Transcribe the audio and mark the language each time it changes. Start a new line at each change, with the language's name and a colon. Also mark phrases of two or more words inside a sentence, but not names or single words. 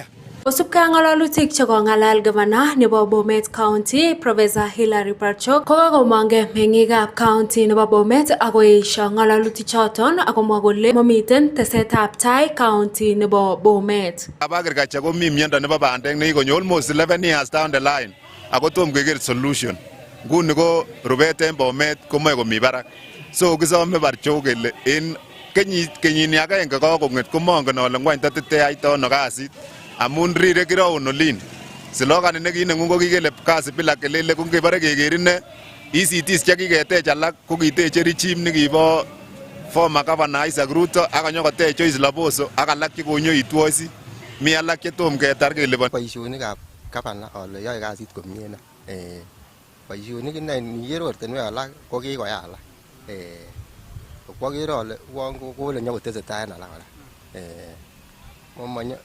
Kalenjin: Kosubkei ak ng'alalutik chekong'alal Governor nebo Bomet County Professor Hilary Barchok kokakomongei meng'ikab county nebo Bomet akoesho ng'alalutik choton akomwa kole mamiten tesetab tai county nebo Bomet. Agriculture komi miondo nebo bandek nekikonyo
English: almost 11 years down the line
Kalenjin: ako tom keker solution. Nguni ko rubet en Bomet komoe komi barak. So kisome Barchok kele en kenyini agenge kakong'et komongen ale ngwany tatiteyaito ono kasit. Amun rire kiraun olin. Slogan nekineng'ung ko kikele
Swahili: kasi bila kelele
Kalenjin: ko ngebore kekerin ECTs chekiketech alak ko kiteche regime nekibo
English: former governor
Kalenjin: Isaac Ruto akanyokotech Joyce Laboso ak alak chekonyoitwosi. Mi alak chetom ketar keliponi. Boisionikab governor ole yoe kasit komie na. Boisionik inei niker ortinwek alak ko kikoyai alak. Kwakere ole kole nyokotesetai en alak kora.